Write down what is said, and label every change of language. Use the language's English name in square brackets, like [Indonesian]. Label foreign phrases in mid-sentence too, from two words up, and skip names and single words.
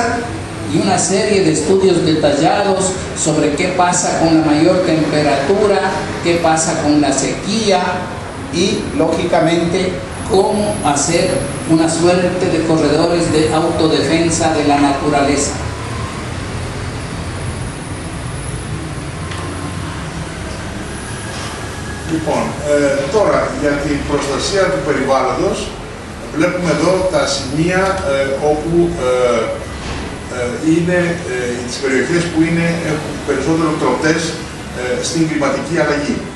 [Spanish] y una serie de estudios detallados sobre qué pasa con la mayor temperatura, qué pasa con la sequía y, lógicamente, cómo hacer una suerte de corredores de autodefensa de la naturaleza. [Greek] Λοιπόν, τώρα για την προστασία του περιβάλλοντος βλέπουμε εδώ τα σημεία όπου είναι τις περιοχές που έχουν περισσότερο τροτές στην κλιματική αλλαγή.